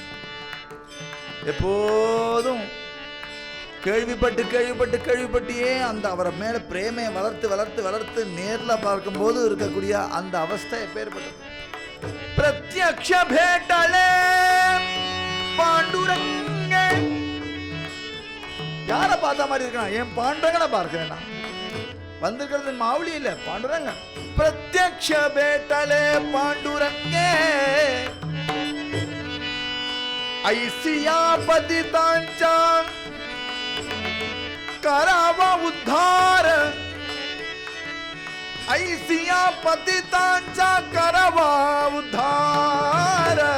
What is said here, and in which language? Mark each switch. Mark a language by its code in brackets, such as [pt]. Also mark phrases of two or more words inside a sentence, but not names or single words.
[ta] எப்போதும் கேள்விப்பட்டியே அந்த அவரை மேல பிரேமையை வளர்த்து நேர்ல பார்க்கும்போது இருக்கக்கூடிய அந்த அவஸ்தை எப்பேற்பட்டது. [mr] प्रत्यक्ष भेटले पांडुरंग. [ta] யார பார்த்த மாதிரி இருக்கான்? என் பாண்டுரங்கனை பார்க்கிறேன். வந்திருக்கிறது மாவுளி இல்ல, பாண்டுரங்க. [mr] प्रत्यक्ष भेटले पांडुरंग. ऐसिया पतितांचा करावा उद्धार, ऐसिया पतितांचा करावा उद्धार.